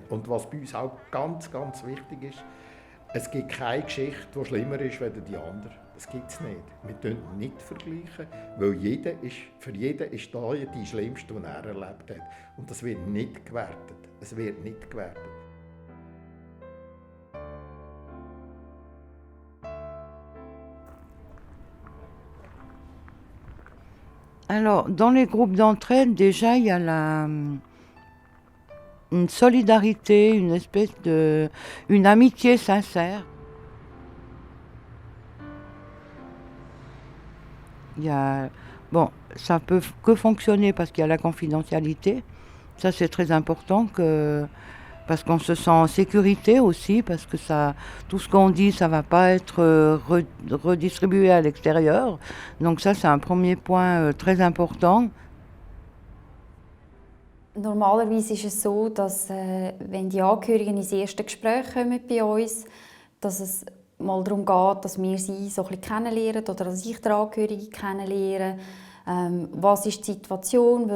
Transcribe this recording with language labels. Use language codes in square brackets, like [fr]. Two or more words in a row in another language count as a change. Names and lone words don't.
[de] Und was bei uns auch ganz, ganz wichtig ist, es gibt keine Geschichte, die schlimmer ist als die andere. Das gibt es nicht. Wir vergleichen nicht, weil für jeden ist da die schlimmste, die er erlebt hat. Und das wird nicht gewertet. Es wird nicht gewertet. [fr] Alors, dans les groupes d'entraide, déjà, il y a une solidarité, une espèce une amitié sincère. Bon, ça peut que fonctionner parce qu'il y a la confidentialité. Ça, c'est très important parce qu'on se sent en sécurité aussi, parce que tout ce qu'on dit, ça ne va pas être redistribué à l'extérieur. Donc ça, c'est un premier point très important. [de] Normalerweise ist es so, dass wenn die Angehörigen ins erste Gespräch kommen bei uns, dass es mal darum geht, dass wir sie so ein bisschen kennenlernen oder dass ich die Angehörigen kennenlerne. Was ist die Situation?